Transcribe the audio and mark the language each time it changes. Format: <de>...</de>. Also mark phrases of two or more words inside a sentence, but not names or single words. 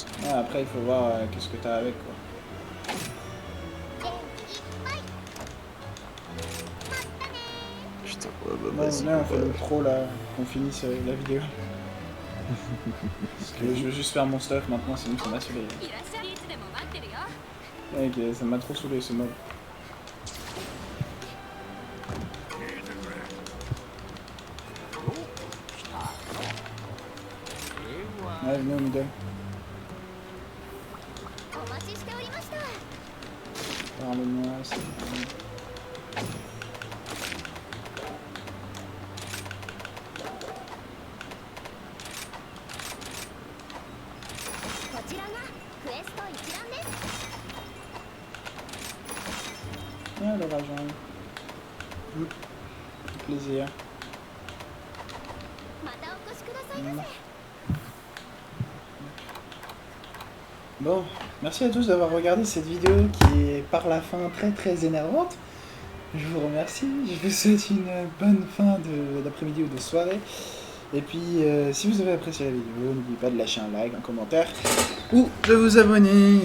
<fr>Ouais, après il faut voir qu'est-ce que t'as avec quoi. Putain, ouais, bah Bon, vas-y. là on fait bah, le pro là, qu'on finisse la vidéo. Parce que je veux juste faire mon stuff maintenant, sinon ça m'a saoulé.</fr> <ja>いらっしゃいいつでも待ってるよ</ja> <fr>Ouais, ça m'a trop saoulé ce mode. Ouais, venez au middle.</fr> <ja>お待ちしておりました</ja> <fr>Parle-moi, c'est...</fr> <ja>こちらがクエスト一覧です</ja> <fr>Ah, le rageant. Plaisir.</fr> <ja>またお越しくださいませ</ja> <fr>Bon, merci à tous d'avoir regardé cette vidéo qui est par la fin très énervante. Je vous remercie, je vous souhaite une bonne fin d'après-midi ou de soirée. Et puis, si vous avez apprécié la vidéo, n'oubliez pas de lâcher un like, un commentaire ou de vous abonner.</fr>